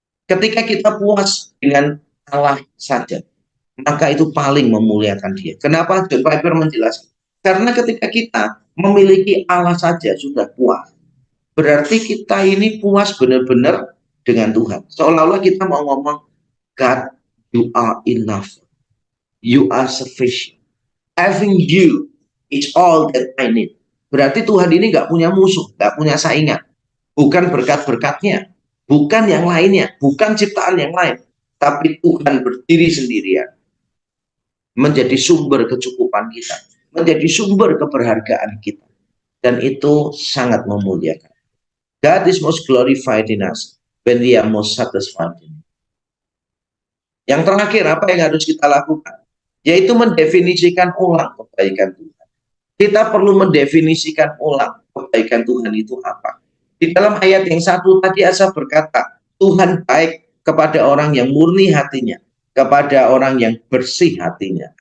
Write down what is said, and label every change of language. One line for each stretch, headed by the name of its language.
Indonesian: Ketika kita puas dengan Allah saja, maka itu paling memuliakan Dia. Kenapa John Piper menjelaskan? Karena ketika kita memiliki Allah saja sudah puas, berarti kita ini puas benar-benar dengan Tuhan. Seolah-olah kita mau ngomong,
English: God, you are enough. You are sufficient. Having you is all that I need.
Indonesian: Berarti Tuhan ini nggak punya musuh, nggak punya saingan. Bukan berkat-berkatnya, bukan yang lainnya, bukan ciptaan yang lain. Tapi Tuhan berdiri sendirian. Menjadi sumber kecukupan kita. Menjadi sumber keberhargaan kita. Dan itu sangat memuliakan.
English: God is most glorified in us when we are most satisfied in Him.
Indonesian: Yang terakhir, apa yang harus kita lakukan? Yaitu mendefinisikan ulang kebaikan Tuhan. Kita perlu mendefinisikan ulang kebaikan Tuhan itu apa. Di dalam ayat yang satu tadi Asaf berkata, Tuhan baik kepada orang yang murni hatinya, kepada orang yang bersih hatinya.